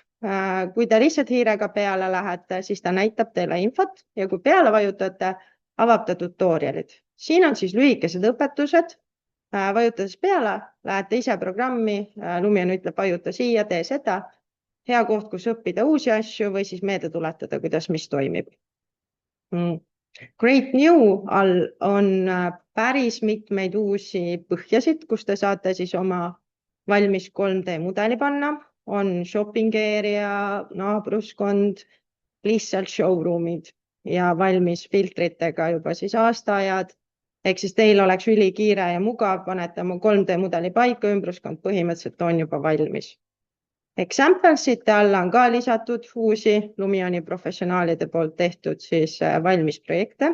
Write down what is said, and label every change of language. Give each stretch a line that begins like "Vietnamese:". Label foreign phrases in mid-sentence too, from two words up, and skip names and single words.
Estonian: Kui te lihtsalt hiirega peale lähete, siis ta näitab teile infot ja kui peale vajutate, avab ta tutorialid. Siin on siis lühikesed õpetused. Vajutades peale, lähete ise programmi, Lumion ütleb, vajuta siia, tee seda. Hea koht, kus õppida uusi asju või siis meelde tuletada, kuidas mis toimib.
English: Great New
Estonian: all on päris mitmeid uusi põhjasid, kus te saate siis oma valmis 3D mudeli panna.
English: On shopping area,
Estonian: naabruskond, lihtsalt showroomid ja valmis filtritega juba siis aastaajad. Ehk siis teil oleks ülikiire ja mugav, panete oma 3D mudeli paika, ümbruskond põhimõtteliselt on juba valmis. Examplesite alla on ka lisatud uusi Lumioni professionaalide poolt tehtud siis valmis projekte.